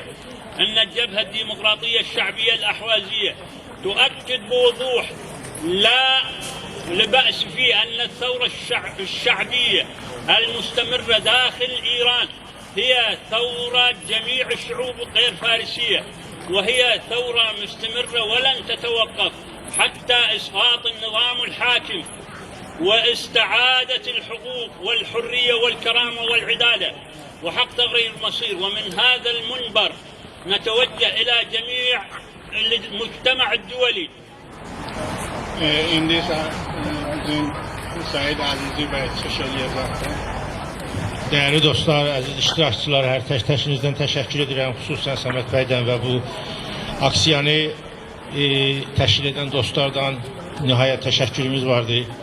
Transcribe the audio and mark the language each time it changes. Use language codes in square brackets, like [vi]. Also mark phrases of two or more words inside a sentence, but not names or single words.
[ar] أن الجبهة الديمقراطية الشعبية الأحوازية تؤكد بوضوح لا لبأس فيه أن الثورة الشعبية المستمرة داخل إيران هي ثورة جميع الشعوب الغير فارسية، وهي ثورة مستمرة ولن تتوقف حتى إسقاط النظام الحاكم واستعادة الحقوق والحرية والكرامة والعدالة وحق تغيير المصير. ومن هذا المنبر نتوجه إلى جميع المجتمع الدولي. [az] İndi bizim Said Əzizi bəy çıxış eləyəcəkdir. Değerli dostlar, aziz iştirakçılar, hər tək-təkinizdən təşəkkür edirəm. Xüsusən Səməd bəydən və bu aksiyonu təşkil edən dostlardan nihayət təşəkkürümüz vardı.